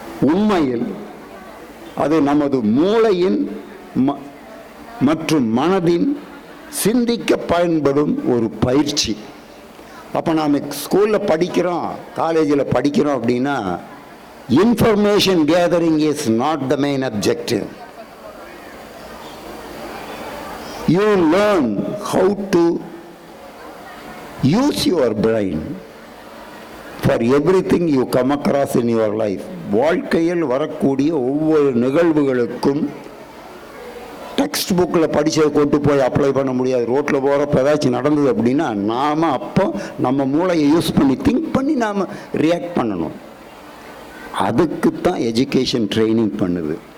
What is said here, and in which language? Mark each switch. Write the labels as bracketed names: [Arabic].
[Tamil] உண்மையில் அது நமது மூளையின் மற்றும் மனதின் சிந்திக்க பயன்படும் ஒரு பயிற்சி. அப்போ நாம் ஸ்கூலில் படிக்கிறோம், காலேஜில் படிக்கிறோம் அப்படின்னா [English] Information gathering is not the main objective. You learn how to use your brain for everything you come across in your life. [Tamil] வாழ்க்கையில் வரக்கூடிய ஒவ்வொரு நிகழ்வுகளுக்கும் டெக்ஸ்ட் புக்கில் படித்ததை கொண்டு போய் அப்ளை பண்ண முடியாது. ரோட்டில் போகிறப்ப ஏதாச்சும் நடந்தது அப்படின்னா நாம் அப்போ நம்ம மூளையை யூஸ் பண்ணி திங்க் பண்ணி நாம் ரியாக்ட் பண்ணணும். அதுக்குத்தான் எஜுகேஷன் ட்ரைனிங் பண்ணுது.